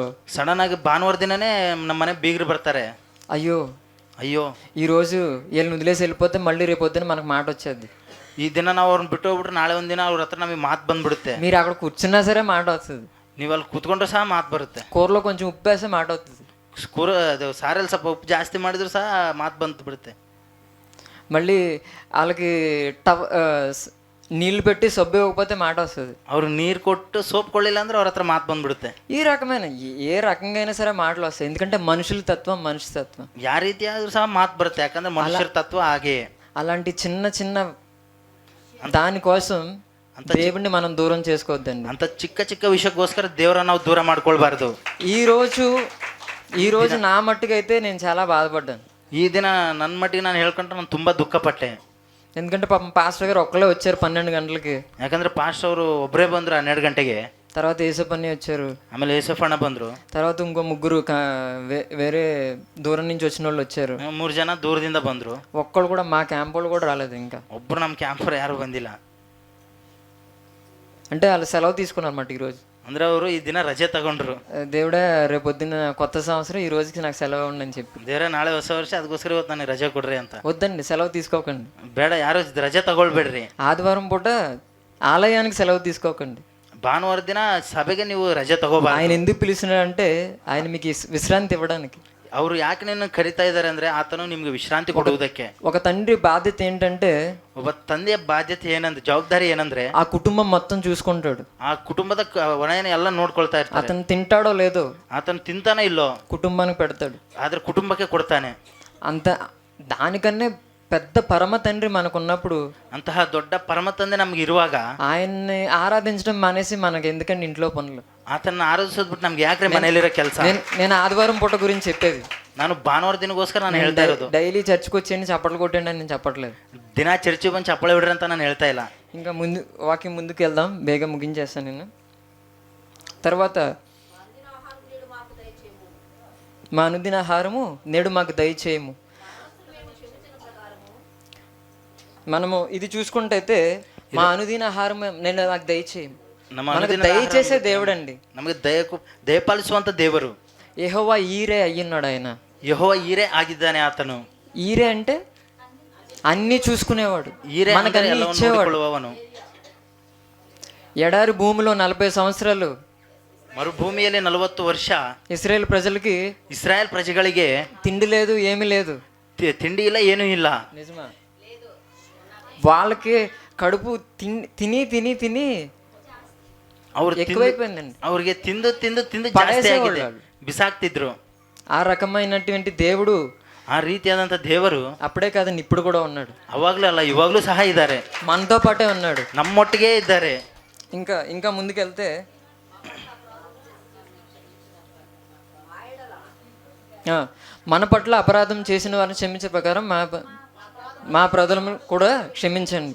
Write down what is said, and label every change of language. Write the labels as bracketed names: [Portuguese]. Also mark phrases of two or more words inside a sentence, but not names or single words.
[Kannada] ಸಡನ್ ಆಗಿ ಭಾನುವಾರ ದಿನನೇ ನಮ್ಮ ಮನೆ ಬೀಗರು ಬರ್ತಾರೆ, [Telugu] అయ్యో ఈరోజు వీళ్ళని వదిలేసి వెళ్ళిపోతే మళ్ళీ రేపు పొద్దున మనకు మాట వచ్చేది. [Kannada] ಈ ದಿನ ನಾವು ಅವ್ರನ್ನ ಬಿಟ್ಟು ಹೋಗ್ಬಿಟ್ರೆ ನಾಳೆ ಒಂದಿನ ಅವ್ರ ಹತ್ರ ನಮಗೆ ಮಾತು ಬಂದ್ಬಿಡುತ್ತೆ. [Telugu] మీరు అక్కడ కూర్చున్నా సరే మాట వస్తుంది, [Kannada] ನೀವು ಅಲ್ಲಿ ಕೂತ್ಕೊಂಡ್ರೆ ಸಹ ಮಾತು ಬರುತ್ತೆ. [Telugu] కూరలో కొంచెం ఉప్పు వేస్తే మాట వస్తుంది, [Kannada] ಅದು ಸಾರಲ್ಲಿ ಸ್ವಲ್ಪ ಉಪ್ಪು ಜಾಸ್ತಿ ಮಾಡಿದ್ರು ಸಹ ಮಾತು ಬಂತು ಬಿಡುತ್ತೆ. [Telugu] మళ్ళీ వాళ్ళకి నీళ్ళు పెట్టి సబ్బు ఇవ్వకపోతే మాట వస్తుంది, [Kannada] ಅವ್ರು ನೀರು ಕೊಟ್ಟು ಸೋಪ್ ಕೊಳ್ಳಿಲ್ಲ ಅಂದ್ರೆ ಅವ್ರ ಹತ್ರ ಮಾತು ಬಂದ್ಬಿಡುತ್ತೆ. [Telugu] ఈ రకమైన ఏ రకంగా అయినా సరే మాటలు వస్తాయి. ఎందుకంటే మనుషుల తత్వం, మనిషి తత్వం [Kannada] ಯಾವ ರೀತಿ ಆದ್ರೂ ಸಹ ಮಾತು ಬರುತ್ತೆ, ಯಾಕಂದ್ರೆ ಮನುಷ್ಯರ ತತ್ವ ಹಾಗೆಯೇ. [Telugu] అలాంటి చిన్న చిన్న దానికోసం దేవుడిని మనం దూరం చేసుకోవద్దండి. [Kannada] ಅಂತ ಚಿಕ್ಕ ಚಿಕ್ಕ ವಿಷಯಕ್ಕೋಸ್ಕರ ದೇವರನ್ನ ನಾವು ದೂರ ಮಾಡ್ಕೊಳ್ಬಾರ್ದು. [Telugu] ఈ రోజు నా మట్టుకైతే నేను చాలా బాధపడ్డాను. [Kannada] ఈ ದಿನ ನನ್ನ ಮಟ್ಟಿಗೆ ನಾನು ಹೇಳ್ಕೊಂಡ್ರೆ ನಾನು ತುಂಬಾ ದುಃಖಪಟ್ಟೆ. [Telugu] ఎందుకంటే పాపం పాస్టర్ గారు ఒక్కలే వచ్చారు 12 గంటలకి. [Kannada] ಯಾಕಂದ್ರೆ ಪಾಸ್టర్ ಅವರು ಒಬ್ಬರೇ ಬಂದ್ರು 12 ಗಂಟೆಗೆ. [Telugu] తర్వాత ఏసప్పని వచ్చారు, [Kannada] ಆಮೇಲೆ ಏಸಪ್ಪಣ್ಣ ಬಂದ್ರು, [Telugu] తర్వాత ఇంకో ముగ్గురు వేరే దూరం నుంచి వచ్చిన వాళ్ళు వచ్చారు. [Kannada] 3 ಜನ ದೂರದಿಂದ ಬಂದ್ರು. [Telugu] ఒక్కళ్ళు కూడా మా క్యాంప్ వాళ్ళు కూడా రాలేదు. ఇంకా [Kannada] ಒಬ್ರು ನಮ್ಮ ಕ್ಯಾಂಪರ್ ಯಾರು ಬಂದಿಲ್ಲ. [Telugu] అంటే వాళ్ళు సెలవు తీసుకున్నారు అన్నమాట ఈరోజు. [Kannada] ಅಂದ್ರೆ ಅವರು ಈ ದಿನ ರಜೆ ತಗೊಂಡ್ರು. [Telugu] దేవుడే రేపు పొద్దున్న కొత్త సంవత్సరం, ఈ రోజుకి నాకు సెలవు ఉండని చెప్పి. [Kannada] ದೇವರೇ ನಾಳೆ ಹೊಸ ವರ್ಷ, ಅದಕ್ಕೋಸ್ಕರ ಇವತ್ತು ನನಗೆ ರಜೆ ಕೊಡ್ರಿ ಅಂತ. [Telugu] వద్దండి, సెలవు తీసుకోకండి. [Kannada] ಬೇಡ, ಯಾರು ರಜೆ ತಗೊಳ್ಬೇಡ್ರಿ. [Telugu] ఆదివారం పూట ఆలయానికి సెలవు తీసుకోకండి. [Kannada] ಭಾನುವಾರ ದಿನ ಸಭೆಗೆ ನೀವು ರಜೆ ತಗೋಬಾರ್ದು. [Telugu] ఆయన ఎందుకు పిలిచినాడంటే ఆయన మీకు విశ్రాంతి ఇవ్వడానికి. [Kannada] ಅವರು ಯಾಕೆ ನಿನ್ನ ಕರಿತಾ ಇದ್ದಾರೆ ಅಂದ್ರೆ ಆತನು ನಿಮ್ಗೆ ವಿಶ್ರಾಂತಿ ಕೊಡುವುದಕ್ಕೆ. [Telugu] ఒక తండ్రి బాధ్యత ఏంటంటే, [Kannada] ಒಬ್ಬ ತಂದೆಯ ಬಾಧ್ಯತೆ ಏನಂದ್ರೆ, ಜವಾಬ್ದಾರಿ ಏನಂದ್ರೆ, [Telugu] ఆ కుటుంబం మొత్తం చూసుకుంటాడు. [Kannada] ಆ ಕುಟುಂಬದ ಹೊಣೆಯನ್ನು ಎಲ್ಲ ನೋಡ್ಕೊಳ್ತಾ ಇರ್ತಾನೆ. [Telugu] అతను తింటాడో లేదో, [Kannada] ಆತನು ತಿಂತಾನೆ ಇಲ್ಲೋ, [Telugu] కుటుంబానికి పెడతాడు, [Kannada] ಆದ್ರೆ ಕುಟುಂಬಕ್ಕೆ ಕೊಡ್ತಾನೆ. [Telugu] అంత దానికన్నే పెద్ద పరమ తండ్రి మనకున్నప్పుడు, [Kannada] ಅಂತಹ ದೊಡ್ಡ ಪರಮ ತಂದೆ ನಮ್ಗೆ ಇರುವಾಗ [Telugu] ఆయన్ని ఆరాధించడం మానేసి మనకి ఎందుకండి ఇంట్లో పనులు? [Kannada] ಆತನ ಆರಾಧಿಸೋದ್ ಬಿಟ್ಟು ನಮ್ಗೆ ಯಾಕ್ರೆ ಮನೆಯಲ್ಲಿರೋ ಕೆಲಸ? [Telugu] నేను ఆదివారం పూట గురించి చెప్పేది. [Kannada] ನಾನು ಭಾನುವಾರ ದಿನಗೋಸ್ಕರ ನಾನು ಹೇಳ್ತಾ ಇರೋದು. [Telugu] డైలీ చర్చ్కి వచ్చేయండి చప్పట్లు కొట్టండి అని నేను చెప్పట్లేదు. [Kannada] ದಿನ ಚರ್ಚಿಗೆ ಬಂದು ಚಪ್ಪಳೆ ಬಿಡ್ರಿ ಅಂತ ನಾನು ಹೇಳ್ತಾ ಇಲ್ಲ. [Telugu] ఇంకా వాక్యం ముందుకు వెళ్దాం, బేగా ముగించేస్తాను నేను. తర్వాత మా అనుదిన ఆహారము నేడు మాకు దయచేయము. మనము ఇది చూసుకుంటే మా అనుదిన ఆహారం నేడు నాకు దయచేయము. మనకు దయచేసే దేవుడు అండి, [Kannada] ನಮಗೆ ದಯಪಾಲಿಸುವಂತ ದೇವರು. [Telugu] యెహోవా ఈరే అయ్యున్నాడు. ఆయన [Kannada] యెహోవా ఈరే ಆಗಿದ್ದಾನೆ. ಆತನು [Telugu] ఈరే అంటే అన్ని చూసుకునేవాడు, ఈరే మనకు అన్ని ఇచ్చేవాడు. ఎడారి భూమిలో 40 సంవత్సరాలు, [Kannada] మరుభూమిಯಲ್ಲಿ 40 ವರ್ಷ [Telugu] ఇశ్రాయేల్ ప్రజలకి, [Kannada] ಇಸ್ರಾಯೇಲ್ ಪ್ರಜೆಗಳಿಗೆ [Telugu] తిండి లేదు, ఏమీ లేదు, [Kannada] తిండి ಇಲ್ಲ, ಏನೂ ಇಲ್ಲ. [Telugu] నిజమా? వాళ్ళకి కడుపు తిని తిని తిని [Kannada] ಅವ್ರು [Telugu] ఎక్కువైపోయిందండి. [Kannada] ಅವ್ರಿಗೆ ತಿಂದು ತಿಂದು ತಿಂದು ಜಾಸ್ತಿ ಆಗಿದೆ, ಬಿಸಾಕ್ತಿದ್ರು. [Telugu] ఆ రకమైనటువంటి దేవుడు, [Kannada] ಆ ರೀತಿಯಾದಂಥ ದೇವರು [Telugu] అప్పుడే కాదండి ఇప్పుడు కూడా ఉన్నాడు. [Kannada] ಅವಾಗ್ಲೂ ಅಲ್ಲ, ಇವಾಗ್ಲೂ ಸಹ ಇದ್ದಾರೆ, [Telugu] మనతో పాటే ఉన్నాడు, [Kannada] ನಮ್ಮೊಟ್ಟಿಗೆ ಇದ್ದಾರೆ. [Telugu] ఇంకా ముందుకెళ్తే మన పట్ల అపరాధం చేసిన వారిని క్షమించే ప్రకారం మా అపరాధులను కూడా క్షమించండి.